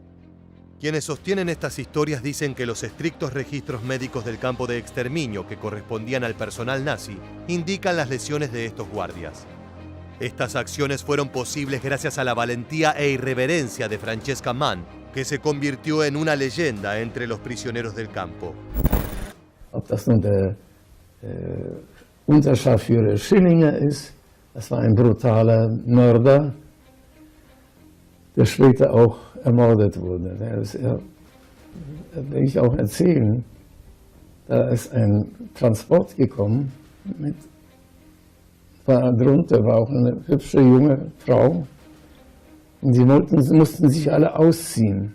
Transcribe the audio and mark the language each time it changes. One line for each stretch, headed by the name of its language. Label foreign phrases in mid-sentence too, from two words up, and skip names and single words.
Spanish: Quienes sostienen estas historias dicen que los estrictos registros médicos del campo de exterminio que correspondían al personal nazi indican las lesiones de estos guardias. Estas acciones fueron posibles gracias a la valentía e irreverencia de Francesca Mann, que se convirtió en una leyenda entre los prisioneros del campo.
German: Ob das nun der Unterscharführer Schillinger ist, das war ein brutaler Mörder, der später auch ermordet wurde. Will ich auch erzählen, da ist ein Transport gekommen, darunter war auch eine hübsche junge Frau und sie mussten sich alle ausziehen.